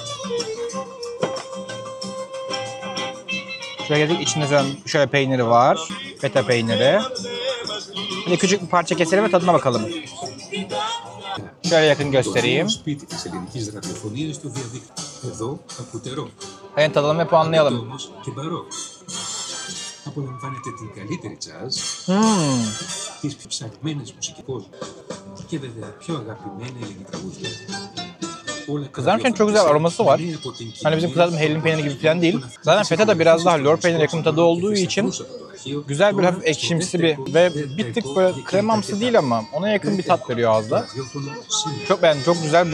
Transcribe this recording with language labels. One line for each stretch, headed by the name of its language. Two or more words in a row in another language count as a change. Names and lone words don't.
Turkish: Şöyle geldik, içinde şöyle peyniri var. Feta peyniri. Hadi küçük bir parça keselim ve tadına bakalım. Şöyle yakın göstereyim. Evet, tadalım ve puanlayalım.
Greek: Απολαμβάνετε την καλύτερη jazz, τις πιο ψαγμένες μουσικές κόσμου και βέβαια πιο αγαπημένα ελληνικά τραγούδια.
Turkish: Kızarmışken çok güzel aroması var. Hani bizim kızartma hellim peyniri gibi falan değil. Zaten feta da biraz daha lor peynir yakın tadı olduğu için güzel bir hafif ekşimsi bir ve bir tık böyle kremamsı değil ama ona yakın bir tat veriyor ağızda. Çok beğendim, çok güzel.